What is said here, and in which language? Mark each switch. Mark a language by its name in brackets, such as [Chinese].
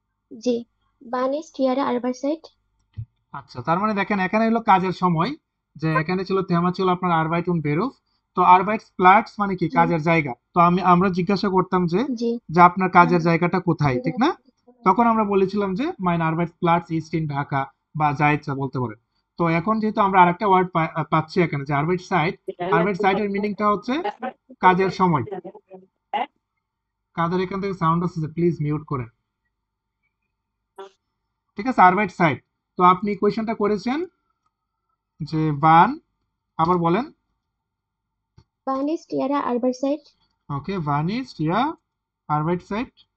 [German] জি wann ist Ihre Arbeitszeit? [Bangla] আচ্ছা, তার মানে দেখেন এখানে হলো কাজের সময়, যে এখানে ছিল থেমা ছিল আপনার আরবাইট উন বেরুফ। তো আরবাইটস প্লাটস মানে কি, জি কাজের জায়গা। তো আমরা জিজ্ঞাসা করতাম যে জি যে আপনার কাজের জায়গাটা কোথায়, ঠিক না? তখন আমরা বলেছিলাম যে [German] মাইন আরবাইটস প্লাটস ইস্ট ইন ঢাকা, [Bangla] বা যা ইচ্ছা বলতে পারেন। তো এখন যেহেতু আমরা আরেকটা ওয়ার্ড পাচ্ছি এখানে যে আরবাইট সাইট, আরবাইট সাইটের মিনিংটা হচ্ছে কাজের সময়। কাদের এখান থেকে সাউন্ড আসছে, প্লিজ মিউট করেন। ঠিক আছে, আরবাইট সাইট। তো আপনি কোয়েশ্চেনটা করেছেন যে বান, আবার বলেন। [German] wann ist Ihre Arbeitszeit? ওকে, wann ist Ihr Arbeitszeit?